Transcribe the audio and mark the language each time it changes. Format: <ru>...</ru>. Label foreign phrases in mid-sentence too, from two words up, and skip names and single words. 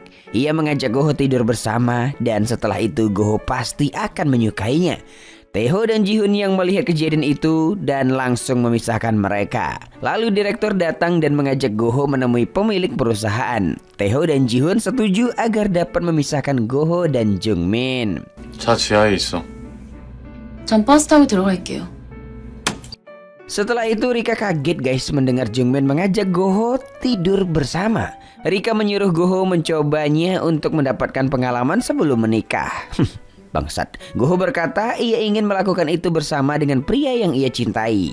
<id>Ia mengajak Goho tidur bersama dan setelah itu Goho pasti akan menyukainya. Taeho dan Jihoon yang melihat kejadian itu dan langsung memisahkan mereka. Lalu direktur datang dan mengajak Goho menemui pemilik perusahaan. Taeho dan Jihoon setuju agar dapat memisahkan Goho dan Jungmin.</id> <ko>차 지하에 있어. 전 버스 타고 들어갈게요.</ko> <id>Setelah itu Rika kaget guys mendengar Jungmin mengajak Goho tidur bersama. Rika menyuruh Goho mencobanya untuk mendapatkan pengalaman sebelum menikah. Bangsat. Goho berkata ia ingin melakukan itu bersama dengan pria yang ia cintai.</id>